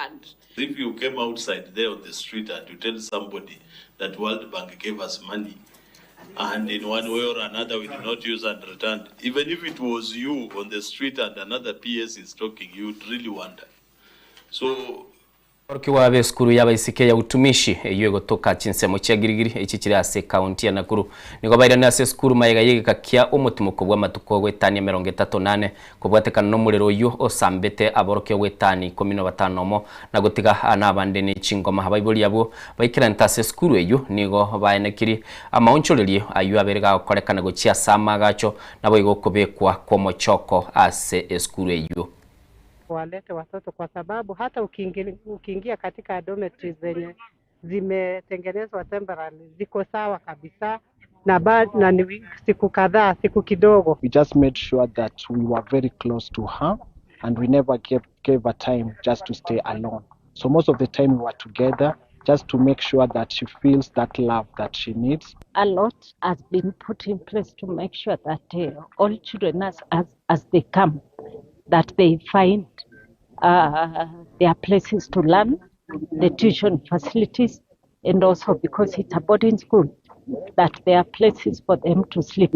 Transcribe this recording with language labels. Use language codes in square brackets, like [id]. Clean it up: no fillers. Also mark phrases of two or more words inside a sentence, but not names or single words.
[en] If you came outside there on the street and you tell somebody that World Bank gave us money, and in one way or another we did not use and returned, even if it was you on the street and another PS is talking, you would really wonder. So [guz] Kiwa be skuru ya baisike ya utumishi iyo gotoka chinsemo cya girigiri iki kiri ase county ya Nakuru niko bairana ase skuru mayega yigikakia umutumuko bwa matuko gwetani 38 kubwatekana no murero yo osambete aboroke gwetani 15 na gutiga anabande ni chingoma habaiboli yabo baikiranta ase skuru eyo nigo baenekiri amaonchorerie ayu aberega okorekana gochia sama gacho nabo igokobekwa kwa mochoko ase skuru eyo. [sw] Walete watoto kwa sababu hata ukiingia katika dormitories zenye zimetengenezwa temporary ziko sawa kabisa na ni siku kadhaa siku kidogo. [en] We just made sure that we were very close to her and we never gave her time just to stay alone. So most of the time we were together just to make sure that she feels that love that she needs. A lot has been put in place to make sure that all children as they come, that they find their places to learn, the tuition facilities, and also because it's a boarding school, that there are places for them to sleep.